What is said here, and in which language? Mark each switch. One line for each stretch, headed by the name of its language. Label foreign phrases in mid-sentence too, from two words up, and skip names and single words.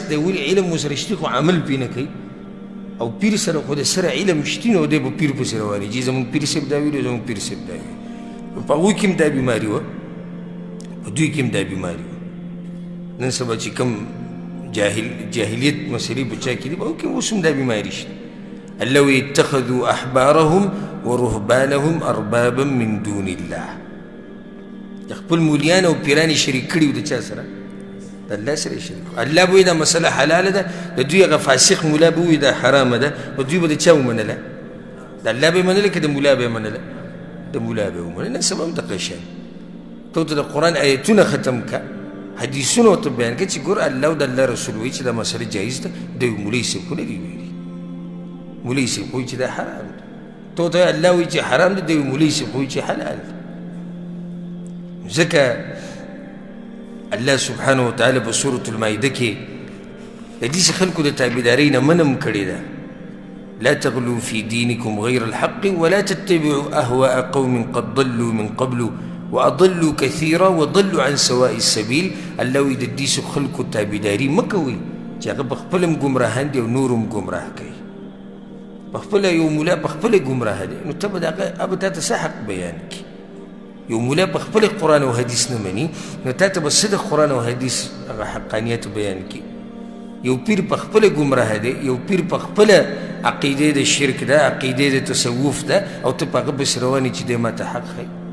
Pashto: دی ولې علم ورسره شتي خو عمل پرې نه کوي او پیر سره خو د سره علم شتي نو دی به پیر پسې روانېږي زموږ پیر صاحب دا ویلي زموږ پیر صاحب دا ویلي په هغوی کې هم دا بیماري وه په دوی کې هم دا بیماري وه نن سبا چې کوم جاهلیت مسئلې په چا کې دي په هغو کې اوس هم دا بیماري شته الله وایي
Arabic: اتخذوا احبارهم ورهبانهم اربابا من دون الله
Pashto: د خپل مولیان او پیران یې شریک کړي وو د چا سره د الله سره یې شریک الله به وایي دا مسله حلاله ده د دوی هغه فاسق مولا به وایي دا حرامه ده نو دوی به د چا ومنله د الله به یې منله که د مولا به یې منله د مولا به یې ومنله نن سبا هم دغه شی ته ورته د قرآن ایتونه ختم که حدیثونه ورته بیان کړه چې ګوره الله او د الله رسول وایي چې دا مسله جایز ده د یو مولوي صاحب خو نه دي ویلي مولوي صاحب وایي چې دا حرام ده ته ورته وایي الله وایي چې حرام ده د یو مولوي صاحب وایي چې حلال ده ځکه الله سبحانه وتعالی په سورة المائده کې د داسې خلکو د تابعدارۍ نه منم کړې ده
Arabic: لا تغلوا في دينكم غير الحق ولا تتبعوا أهواء قوم قد ضلوا من قبل وأضلوا كثيرا وضلوا عن سواء السبيل
Pashto: الله وایي د داسې خلکو تابعداري مه کوئ چې هغه په خپله هم ګمراهان دي او نور هم ګمراه کوي په خپله یو مولا په خپله ګمراه دی نو ته به د هغه به تا ته څه حق بیان کړي یو مولا په خپل قرآن او حدیث نه مني نو تا ته به څه د قرآن او حدیث هغه حقانیت بیان کړي یو پیر په خپله ګمراه دی یو پیر په خپله عقیدې د شرک ده عقیدې د تصوف ده او ته په هغه پسې روان یې چې دی ما ته حق ښایي